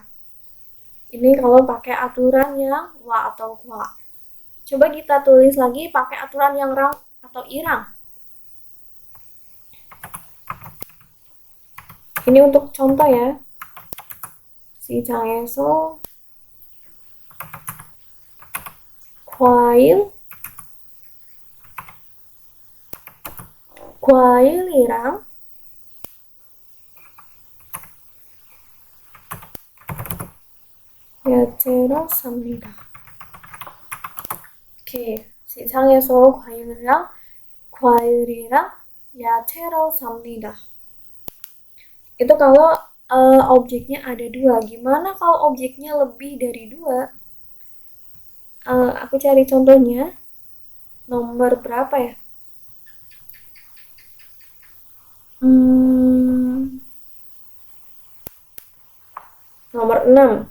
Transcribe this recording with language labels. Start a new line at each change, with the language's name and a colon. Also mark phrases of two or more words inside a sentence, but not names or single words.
Indonesian: Ini kalau pakai aturan yang wa atau kwa. Coba kita tulis lagi pakai aturan yang rang atau irang. Ini untuk contoh ya.
Korean: 시장에서 과일이랑 야채를 삽니다. 오케이. 시장에서 과일이랑 야채를 삽니다.
Indonesian: Itu kalau objeknya ada dua. Gimana kalau objeknya lebih dari dua? Aku cari contohnya. Nomor berapa ya? Nomor 6.